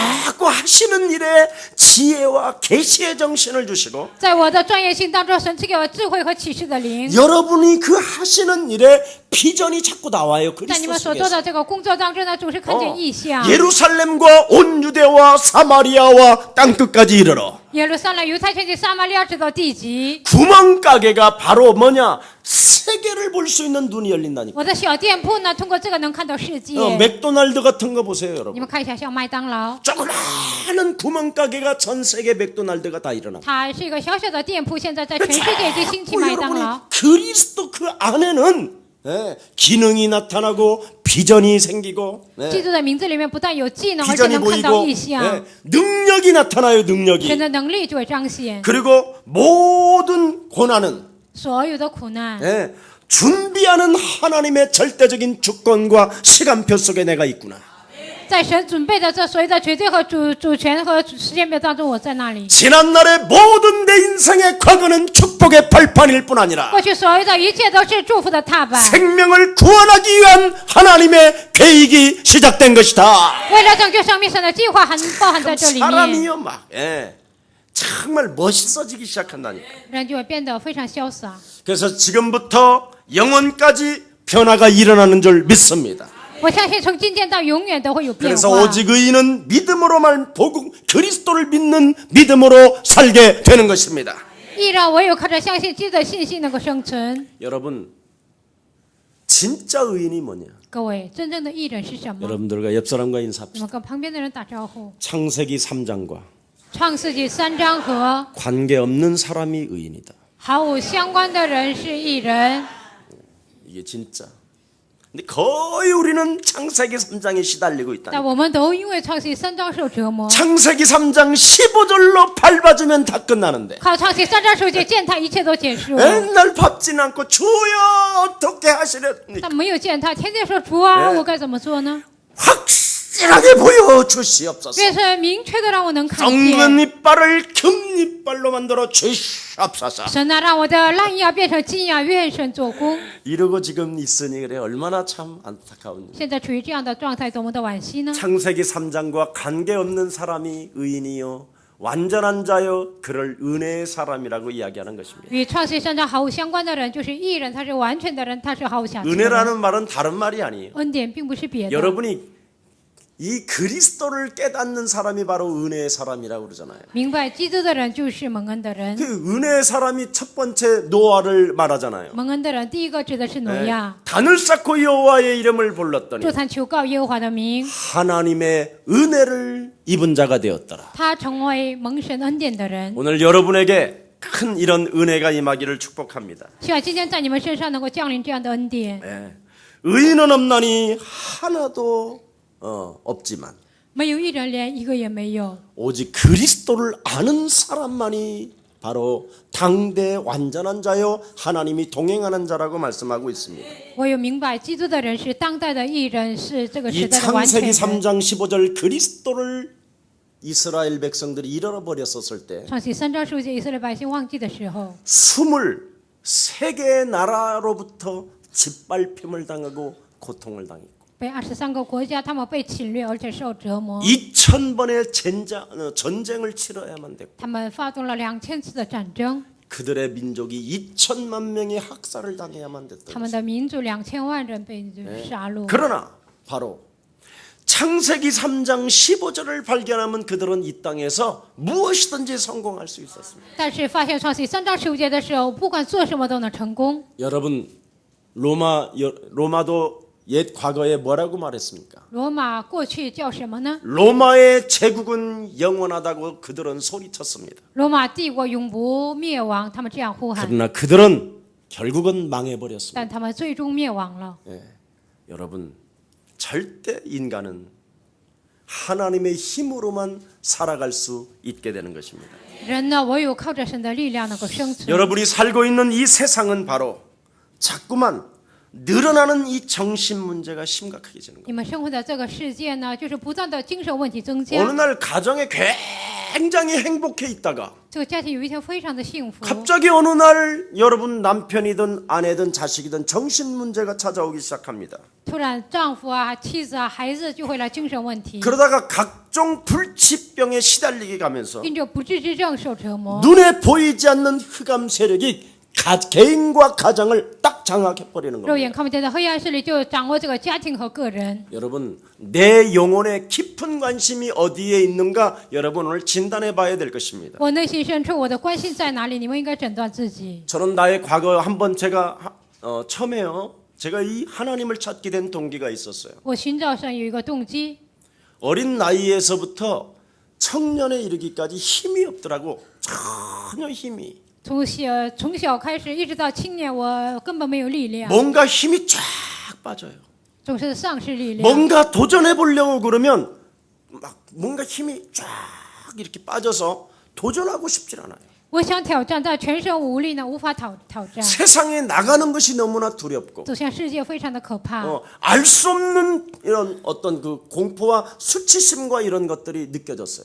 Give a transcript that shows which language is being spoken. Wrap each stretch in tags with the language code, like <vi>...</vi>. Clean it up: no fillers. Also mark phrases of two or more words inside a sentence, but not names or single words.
<ko>자꾸 하시는 일에 지혜와 계시의 정신을 주시고</ko> <zh>在我的专业性当中，神赐给我智慧和启示的灵。</zh> <ko>여러분이 그 하시는 일에 비전이 자꾸 나와요.</ko> <zh>在你</zh> <ko>그리스도</ko> <zh>们所做</zh> <ko>속에서.</ko> <zh>的这个工作当中呢，总是看见异象。</zh> <ko>예루살렘과 온 유대와 사마리아와 땅끝까지 이르러</ko> <zh>耶路撒冷、犹太全境、撒玛利亚直到地极。</zh> <ko>구멍가게가 바로 뭐냐? 세계를 볼 수 있는 눈이 열린다니까.</ko> <zh>我的小店铺呢，通过这个能看到世界。</zh> <ko>맥도날드 같은 거 보세요,</ko> <zh>你</zh> <ko>여러분.</ko> <zh>们看一下，像麦当劳，</zh> <ko>조그마한 구멍가게가 전 세계 맥도날드가 다 일어나.</ko> <zh>它是一个小小的店铺，现在在全世界已经兴起麦当</zh> <ko>여러분이</ko> <zh>劳。</zh> <ko>그리스도 그 안에는 기능이 나타나고 비전이 생기고</ko> <zh>基督的名字里面不但有技能，而且</zh> <ko>비전이</ko> <zh>能看到</zh> <ko>보이고</ko> <zh>异象，</zh> <ko>능력이 나타나요, 능력이.</ko> <zh>神的能力就会彰显。</zh> <ko>그리고 모든 고난은</ko> <zh>所有的苦难，</zh> <ko>준비하는 하나님의 절대적인 주권과 시간표 속에 내가 있구나.</ko> <zh>在神准备的这所有的绝对和主权和时间表当中，我在那里。</zh> <ko>지난날의 모든 내 인생의 과거는 축복의 발판일 뿐 아니라</ko> <zh>过去所有的一切都是祝福的踏板，</zh> <ko>생명을 구원하기 위한 하나님의 계획이 시작된 것이다.</ko> <zh>为了拯救生命，神的计划还包含在这里面，</zh> <ko>사람이요 막 정말 멋있어지기 시작한다니까.</ko> <zh>人就会变得非常潇洒。</zh> <ko>그래서 지금부터 영원까지 변화가 일어나는 줄 믿습니다.</ko> <zh>我相信从今天到永远都会有变</zh> <ko>그래서</ko> <zh>化。</zh> <ko>오직 의인은 믿음으로만 복음 그리스도를 믿는 믿음으로 살게 되는 것입니다.</ko> <zh>依然唯有靠着相信基督的信心能够生存。</zh> <ko>여러분 진짜 의인이 뭐냐?</ko> <zh>各位，真正的义人是什么？</zh> <ko>여러분들과 옆 사람과</ko> <zh>你</zh> <ko>인사합시다.</ko> <zh>们跟旁边的人打招呼。</zh> <ko>창세기 3장과</ko> <zh>创世纪3章和</zh> <ko>관계없는 사람이 의인이다.</ko> <zh>毫无相关的人是义人。</zh> <ko>이게 진짜. 근데 거의 우리는 창세기 3장에 시달리고</ko> <zh>但</zh> <ko>있다.</ko> <zh>我们都因为创世纪3章受折磨，</zh> <ko>창세기 3장 15절로 밟아주면 다 끝나는데</ko> <zh>靠创世纪3章受戒践踏，一切都结束。</zh> <ko>맨날 밟진 않고 주여 어떻게 하시렵니까?</ko> <zh>但没有践踏，天天说主啊，我该怎么做呢？</zh> <ko>확실하게 보여주시옵소서.</ko> <zh>愿神明确的让我能看</zh> <ko>썩는</ko> <zh>见。</zh> <ko>이빨을 금이빨로 만들어 주시옵소서.</ko> <zh>神啊，让我的烂牙变成金牙，愿神做工。</zh> <ko>이러고 지금 있으니 그래 얼마나 참 안타까운 일.</ko> <zh>现在处于这样的状态，多么的惋惜呢？</zh> <ko>창세기 3장과 관계없는 사람이 의인이요 완전한 자요 그를 은혜의 사람이라고 이야기하는 것입니다.</ko> <zh>与创世纪3章毫无相关的人就是义人，他是完全的人，他是毫无瑕疵的人。</zh> <ko>은혜라는 말은 다른 말이 아니에요.</ko> <zh>恩典并不是别的。</zh> <ko>여러분이 이 그리스도를 깨닫는 사람이 바로 은혜의 사람이라고 그러잖아요.</ko> <zh>明白基督的人就是蒙恩的人。</zh> <ko>그 은혜의 사람이 첫 번째 노아를 말하잖아요.</ko> <zh>蒙恩的人第一个指的是挪亚，</zh> <ko>단을 쌓고 여호와의 이름을 불렀더니</ko> <zh>就参求告耶和华的名，</zh> <ko>하나님의 은혜를 입은 자가 되었더라.</ko> <zh>他成为蒙神恩典的人。</zh> <ko>오늘 여러분에게 큰 이런 은혜가 임하기를 축복합니다.</ko> <zh>希望今天在你们身上能够降临这样的恩典。</zh> <ko>의인은 없나니 하나도 없지만</ko> <zh>没有一人，连一个也没有。</zh> <ko>오직 그리스도를 아는 사람만이 바로 당대 완전한 자요 하나님이 동행하는 자라고 말씀하고 있습니다.</ko> <zh>我有明白，基督的人是当代的义人，是这个时</zh> <ko>이</ko> <zh>代的完全</zh> <ko>창세기</ko> <zh>人。</zh> <ko>3장 15절 그리스도를 이스라엘 백성들이 잃어버렸었을 때</ko> <zh>创世3章15节，以色列百姓忘记的时候，</zh> <ko>23개의 나라로부터 짓밟힘을 당하고 고통을 당했고</ko> <zh>被23个国家他们被侵略，而且受折磨。</zh> <ko>2000번의 전쟁을 치러야만 됐고</ko> <zh>他们发动了2000次的战争，</zh> <ko>그들의 민족이 2천만 명의 학살을 당해야만</ko> <zh>他</zh> <ko>됐다.</ko> <zh>们的民族2000万人被杀戮。</zh> <ko>그러나 바로 창세기 3장 15절을 발견하면 그들은 이 땅에서 무엇이든지 성공할 수 있었습니다.</ko> <zh>但是发现创世3章15节的时候，不管做什么都能成功。</zh> <ko>여러분 로마도 옛 과거에 뭐라고 말했습니까?</ko> <zh>罗马过去叫什么呢？</zh> <ko>로마의 제국은 영원하다고 그들은 소리쳤습니다.</ko> <zh>罗马帝国永不灭亡，他们这样呼喊，</zh> <ko>그러나 그들은 결국은 망해버렸습니다.</ko> <zh>但他们最终灭亡了。</zh> <ko>여러분 절대 인간은 하나님의 힘으로만 살아갈 수 있게 되는 것입니다.</ko> <zh>人呢，唯有靠着神的力量能够生存。</zh> <ko>여러분이 살고 있는 이 세상은 바로 자꾸만 늘어나는 이 정신 문제가 심각해지는 거예요.</ko> <zh>你们生活的这个世界呢，就是不断的精神问题增加。</zh> <ko>어느 날 가정에 굉장히 행복해 있다가</ko> <zh>这个家庭有一天非常的幸福，</zh> <ko>갑자기 어느 날 여러분 남편이든 아내든 자식이든 정신 문제가 찾아오기 시작합니다.</ko> <zh>突然丈夫啊、妻子啊、孩子就会来精神问题，</zh> <ko>그러다가 각종 불치병에 시달리게 가면서</ko> <zh>因着不治之症受折磨。</zh> <ko>눈에 보이지 않는 흑암 세력이 개인과 가정을 딱 장악해버리는</ko> <zh>肉</zh> <ko>겁니다.</ko> <zh>眼看不见的黑暗势力就掌握这个家庭和个人。</zh> <ko>여러분 내 영혼의 깊은 관심이 어디에 있는가 여러분 오늘 진단해 봐야 될 것입니다.</ko> <zh>我内心深处我的关心在哪里？你们应该诊断自己。</zh> <ko>저는 나의 과거 한번 제가 처음에요. 제가 이 하나님을 찾게 된 동기가 있었어요.</ko> <zh>我寻找神有一个动机，</zh> <ko>어린 나이에서부터 청년에 이르기까지 힘이 없더라고. 전혀 힘이.</ko> <zh>从小开始一直到青年，我根本没有力量，</zh> <ko>뭔가 힘이 쫙 빠져요.</ko> <zh>总是丧失力量。</zh> <ko>뭔가 도전해 보려고 그러면 막 뭔가 힘이 쫙 이렇게 빠져서 도전하고 싶질 않아요.</ko> <zh>我想挑战，但全身无力呢，无法挑战。</zh> <ko>세상에 나가는 것이 너무나 두렵고</ko> <zh>走向世界非常的可怕，</zh> <ko>알 수 없는 이런 어떤 그 공포와 수치심과 이런 것들이 느껴졌어요.</ko>